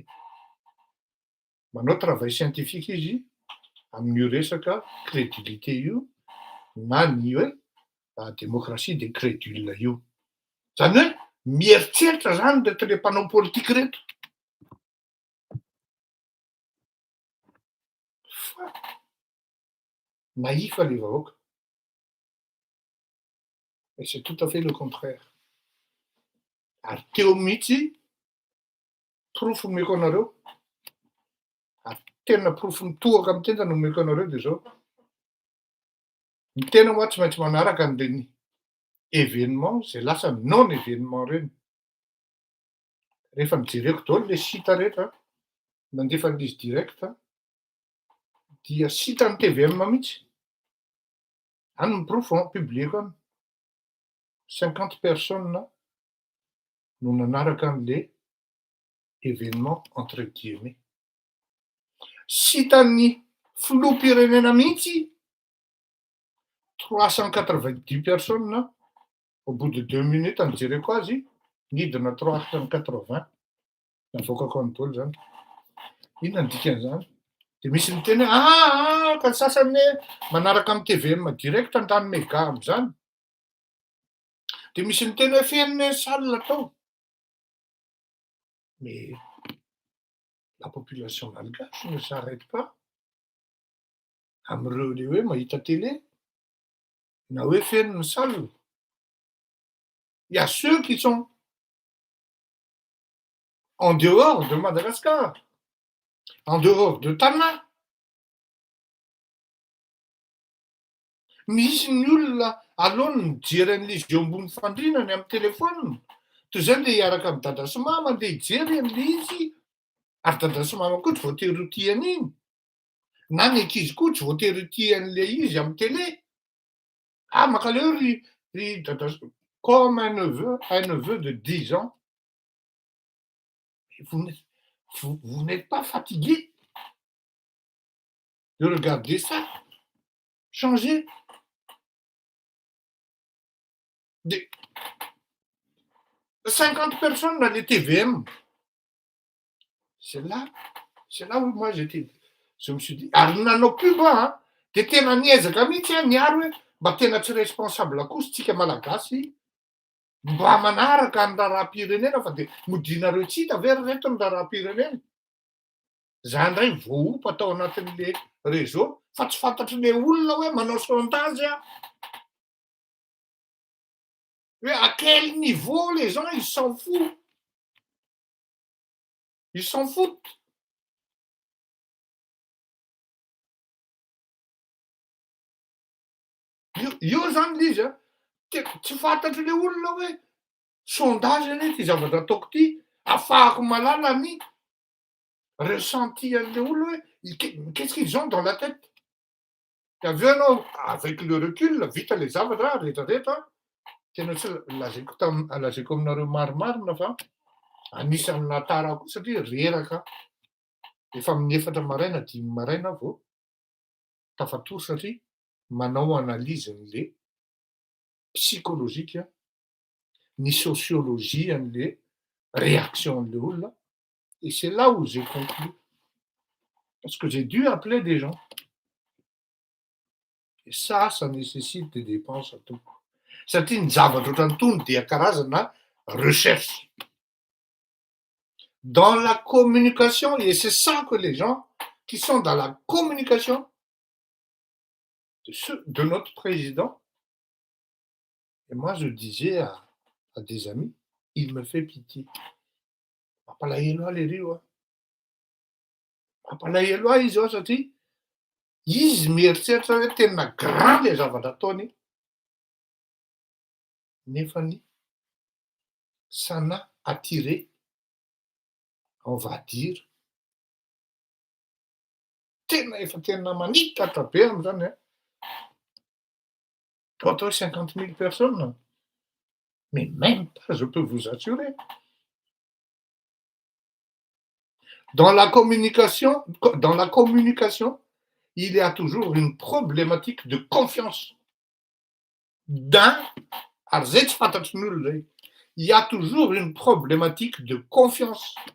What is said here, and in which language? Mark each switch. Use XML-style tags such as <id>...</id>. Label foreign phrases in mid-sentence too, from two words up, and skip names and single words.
<mg>Manao</mg> <fr>travail scientifique</fr> <mg>izy amin'io resaka crédulité io na ny hoe</mg> <fr>démocratie des crédules</fr> <mg>io. Zany hoe mieritreritra zany reto le mpanao politika reto. Fa naïf le vahoaka.</mg> <fr>Et c'est tout à fait le contraire.</fr> <mg>Ary teo mihitsy proof omeko anareo, ary tena proof mitohaka amin'ny tena no omeko anareo de zao. Ny tena moa tsy maintsy manaraka an'ireny événement zay lasa</mg> <fr>non événement</fr> <mg>reny. Rehefa mijereko daholo le site rehetra mandefa an'izy direct dia site any TVM mihitsy. Any ny proof publieko any. 50 personnes no nanaraka an'le événement</mg> <fr>entre guillemets.</fr> <mg>Site an'ny filoham-pirenena mihitsy</mg> <fr>390 personnes au bout de 2 minutes</fr> <mg>nijereko azy, nidina 380 navokako any daholo zany. Inona ny dikan'izany? De misy miteny ka ny sasany manaraka amin'ny TVM direct andany méga am'zany. De misy miteny hoe feno salle tao.</mg> <fr>Mais la population malgache ne s'arrête pas</fr> <mg>am'ireo le hoe mahita télé na hoe feno ny salle.</mg> <fr>Il y a ceux qui sont en dehors de Madagascar, en dehors de Tana.</fr> <mg>Misy ny olona alony mijery an'le izy eo ambony fandrinany amin'ny telefôniny. Toy izay le hiaraka amin'ny dada sy mama andeha hijery an'le izy, ary dada sy mama koa tsy voatery ho tia an'iny. Na ny ankizy koa tsy voatery ho tia an'le izy amin'ny télé. Makaleo ry dada</mg> <fr>comme un neveu de 10 ans. Vous n'êtes pas fatigué de regarder ça? Changez. 50 personnes dans les TVM. C'est là où moi je me suis dit,</fr> <mg>ary nanao pub de tena niezaka mihitsy niary hoe mba tena tsy responsable kosa tsika malagasy mba manaraka ny raharaham-pirenena fa de modinareo tsy hita ve reto ny raharaham-pirenena. Zany indray voaopa atao anatin'le réseau fa tsy fantatry le olona hoe manao sondage hoe</mg> <fr>à quel niveau les gens ils s'en foutent. Ils s'en foutent.</fr> <mg>Io zany l'izy tsy fantatry le olona hoe sondage anie ty zavatra ataoko ty, ahafahako malala ny ressenti an'le olona hoe</mg> <fr>qu'est-ce qu'ils ont dans la tête.</fr> <mg>Avy eo anao</mg> <fr>avec le recul</fr> <mg>vita le zavatra rehetrarehetra tena tsy lazaiko aminareo marimarina fa anisan'ny nahatarako satria reraka efa amin'ny 4 maraina 5 maraina vao tafatory satria manao analyse an'le psychologique ny sociologie an'le réaction an'le olona.</mg> <fr>Et c'est là où j'ai conclu Parce que j'ai dû appeler des gens. Et ça nécessite des dépenses à tout.</fr> <mg>Satria ny zavatra ohatrany dia karazana recherche.</mg> <fr>Dans la communication, et c'est ça que les gens qui sont dans la communication de notre président, et moi je disais à des amis, il me fait pitié.</fr> <mg>Mampalahelo ahy le rio. Mampalahelo ahy izy ao satria izy mieritreritra hoe tena grand le zavatra ataony nefany</mg> <fr>ça n'a attiré, on va dire,</fr> <mg>tena manitatra be am'zany atao 50 000 personnes.</mg> <fr>Mais même pas, je peux vous assurer. Dans la communication, il y a toujours une problématique de confiance. Il y a toujours une problématique de confiance.</fr>